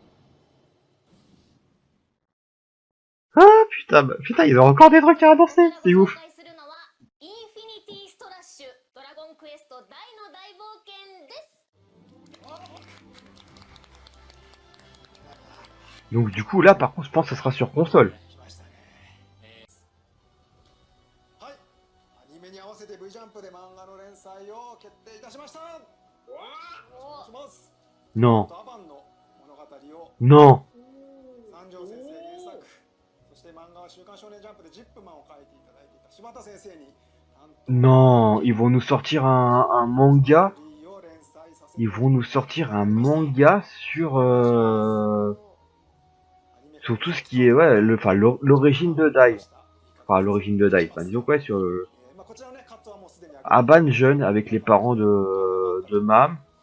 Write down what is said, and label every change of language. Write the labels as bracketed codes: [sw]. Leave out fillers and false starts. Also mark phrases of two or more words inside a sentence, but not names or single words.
[fr] Ah putain, putain, ils ont encore des trucs à annoncer, c'est ouf. Donc du coup là par contre je pense que ça sera sur console. [ja] はい、アニメに合わせて V ジャンプで漫画の連載を決定いたしました。よろしくお願いします。 [fr] Non, [ja] アバンの物語を [fr] non, [ja] 三条先生原作、そして漫画は週刊少年ジャンプでジップマンを書いていただいていた柴田先生に [fr] non, ils vont nous sortir un manga. Ils vont nous sortir un manga sur tout ce qui est ouais, l'origine de Dai. Enfin l'origine de Dai. Enfin, disons quoi sur Aban jeune avec les parents de Mam.